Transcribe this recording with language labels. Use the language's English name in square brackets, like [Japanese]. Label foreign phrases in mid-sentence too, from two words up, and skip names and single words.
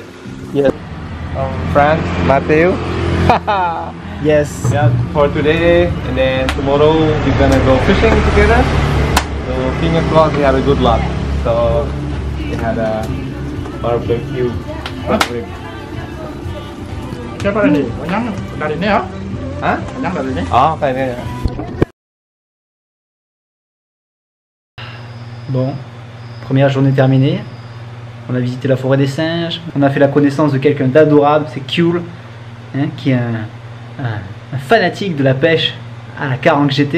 [English] Yes. From France, Matthew. Yes. Yeah, for today, and then tomorrow we're gonna go fishing together. So fingers crossed we have a good luck. So we had a barbecue pork rib. [Vietnamese] Cái này có nhắn là đến đây hả? Hả? Nhắn là đến đấy. Cái này. [French] Bon, première journée terminée. On a visité la forêt des singes. On a fait la connaissance de quelqu'un d'adorable, c'est Kuhl, hein, qui est un fanatique de la pêche à la Carangue GT.